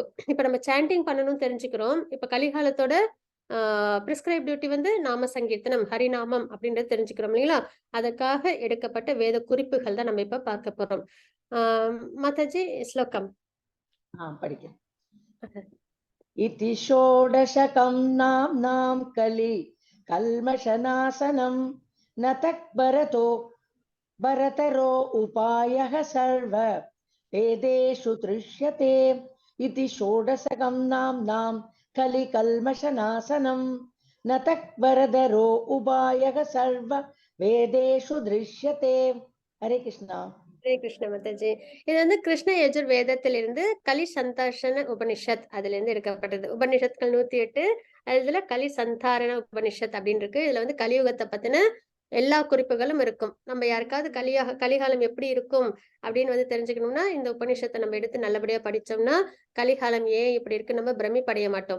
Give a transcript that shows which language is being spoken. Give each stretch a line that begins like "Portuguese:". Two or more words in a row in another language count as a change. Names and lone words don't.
Tamil: இப்ப நம்ம சாண்டிங் பண்ணணும்னு தெரிஞ்சுக்கிறோம். இப்ப கலிகாலத்தோட பிரிஸ்கிரைப் டியூட்டி வந்து நாம சங்கீர்த்தனம், ஹரிநாமம் அப்படின்றது தெரிஞ்சுக்கிறோம் இல்லைங்களா? அதற்காக எடுக்கப்பட்ட வேத குறிப்புகள் தான் நம்ம இப்ப பார்க்க போறோம். மாதாஜி ஸ்லோகம். படிக்கிறேன்.
Sanskrit: इति षोडशकं नाम्नां कलि कल्मषनाशनं न भरतरो उपायः सर्व वेदेषु दृश्यते. इति षोडशकं नाम्नां कलि कल्मषनाशनं न भरतरो उपायः सर्व वेदेषु दृश्यते. हरे कृष्णा.
Tamil: ஹரே கிருஷ்ண மாதாஜி. இது வந்து கிருஷ்ண யஜுர் வேதத்திலிருந்து கலி சந்தாஷன உபனிஷத் அதுல இருந்து எடுக்கப்பட்டது. உபனிஷத்கள் 108, அதுல கலி சந்தாரண உபனிஷத் அப்படின்னு இருக்கு. இதுல வந்து கலியுகத்தை பத்தின எல்லா குறிப்புகளும் இருக்கும். நம்ம யாருக்காவது கலிகாலம் எப்படி இருக்கும் அப்படின்னு வந்து தெரிஞ்சுக்கணும்னா இந்த உபநிஷத்தை நம்ம எடுத்து நல்லபடியா படிச்சோம்னா கலிகாலம் ஏன் இப்படி இருக்கு நம்ம பிரமிப்படைய மாட்டோம்.